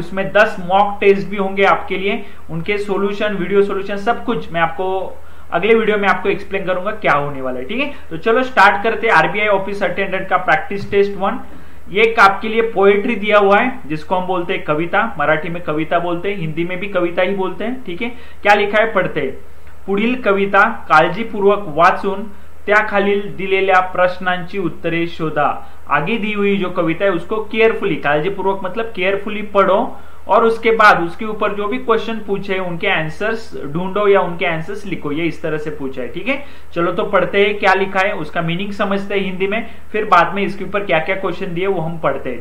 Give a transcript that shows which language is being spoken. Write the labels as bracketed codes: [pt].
[hi] उसमें 10 mock test भी होंगे आपके लिए, उनके सोल्यूशन, वीडियो सोल्यूशन सब कुछ मैं आपको अगले वीडियो में आपको एक्सप्लेन करूंगा क्या होने वाला है. ठीक है, तो चलो स्टार्ट करते हैं आरबीआई ऑफिस अटेंडेंट का प्रैक्टिस टेस्ट 1. ये एक आपके लिए पोएट्री दिया हुआ है जिसको हम बोलते हैं कविता, मराठी में कविता बोलते हैं, हिंदी में भी कविता ही बोलते हैं. ठीक है, क्या लिखा है पढ़ते हैं. [mr] पुढील कविता काळजीपूर्वक वाचून त्याखालील दिलेल्या प्रश्नांची उत्तरे शोधा. [hi] आगे दी हुई जो कविता है उसको केयरफुली, काळजीपूर्वक मतलब केयरफुली पढ़ो और उसके बाद उसके ऊपर जो भी क्वेश्चन पूछे उनके आंसर्स ढूंढो या उनके आंसर्स लिखो. ये इस तरह से पूछा है. ठीक है, चलो तो पढ़ते हैं क्या लिखा है, उसका मीनिंग समझते हैं हिंदी में, फिर बाद में इसके ऊपर क्या क्या क्वेश्चन दिए वो हम पढ़ते हैं.